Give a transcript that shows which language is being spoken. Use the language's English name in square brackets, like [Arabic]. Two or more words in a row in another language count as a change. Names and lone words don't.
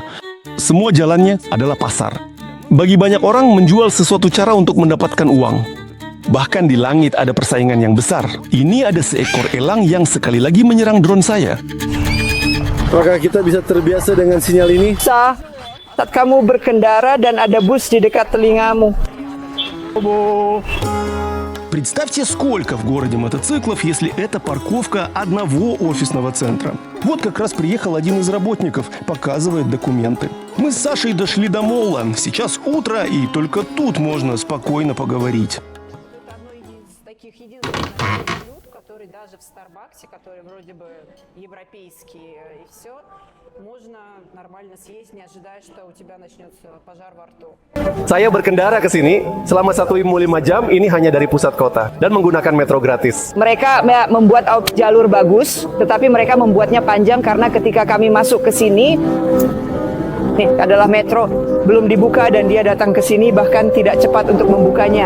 [Indonesian] Semua jalannya adalah pasar. Bagi banyak orang, menjual sesuatu cara untuk mendapatkan uang. Bahkan di langit ada persaingan yang besar. Ini ada seekor elang yang sekali lagi menyerang drone saya. Apakah kita bisa terbiasa dengan sinyal ini? Saat kamu berkendara dan ada bus di dekat telingamu. [Russian] Представьте, сколько в городе мотоциклов, если это парковка одного офисного центра. Вот как раз приехал один из работников, показывает документы. Мы с Сашей дошли до молла. Сейчас утро, и только тут можно спокойно поговорить. Который даже в Старбаксе, который вроде бы европейский и все, можно нормально съесть, не ожидая, что у тебя начнется пожар во рту. [Indonesian] Saya berkendara ke sini selama 1,5 jam ini hanya dari pusat kota dan menggunakan metro gratis. Mereka membuat jalur bagus, tetapi mereka membuatnya panjang karena ketika kami masuk ke sini, nih adalah metro, belum dibuka dan dia datang ke sini bahkan tidak cepat untuk membukanya.